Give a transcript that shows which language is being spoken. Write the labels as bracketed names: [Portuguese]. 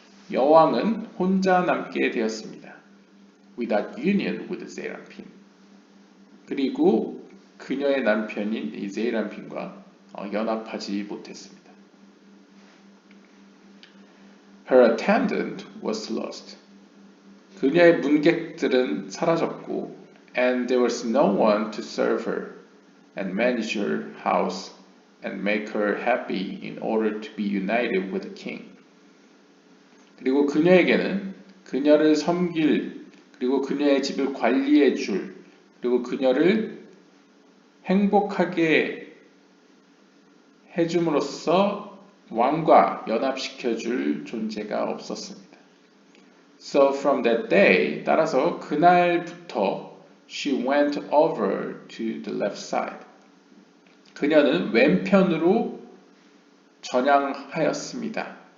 [Korean] 여왕은 혼자 남게 되었습니다. [English] Without union with Seraphim. [Korean] 그리고 그녀의 남편인 이 세이람핀과 연합하지 못했습니다. [English] Her attendant was lost. [Korean] 그녀의 문객들은 사라졌고, [English] and there was no one to serve her and manage her house and make her happy in order to be united with the king. [Korean] 그리고 그녀에게는 그녀를 섬길, 그리고 그녀의 집을 관리해 줄, 그리고 그녀를 행복하게 해줌으로써 왕과 연합시켜줄 존재가 없었습니다. [English] So from that day, [Korean] 따라서 그날부터 [English] she went over to the left side. [Korean] 그녀는 왼편으로 전향하였습니다.